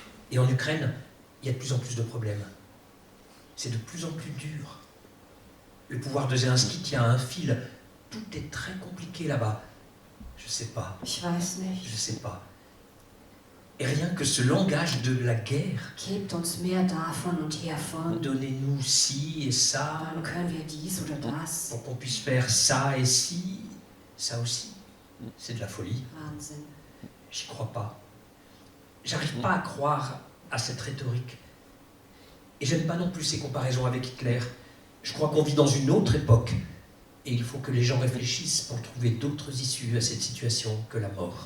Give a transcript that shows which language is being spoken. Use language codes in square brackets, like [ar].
[fr] Et en Ukraine, il y a de plus en plus de problèmes. C'est de plus en plus dur. Le pouvoir de Zelensky tient à un fil. Tout est très compliqué là-bas. Je sais pas. [de] Ich weiß nicht. [fr] Je sais pas. Et rien que ce langage de la guerre. [de] Gebt uns mehr davon und hiervon. [fr] Donnez-nous ci et ça. [de] Dann können wir dies oder das. [fr] Pour qu'on puisse faire ça et ci, ça aussi. C'est de la folie. [de] Wahnsinn. [fr] J'y crois pas. J'arrive pas à croire à cette rhétorique. Et j'aime pas non plus ces comparaisons avec Hitler. Je crois qu'on vit dans une autre époque. Et il faut que les gens réfléchissent pour trouver d'autres issues à cette situation que la mort.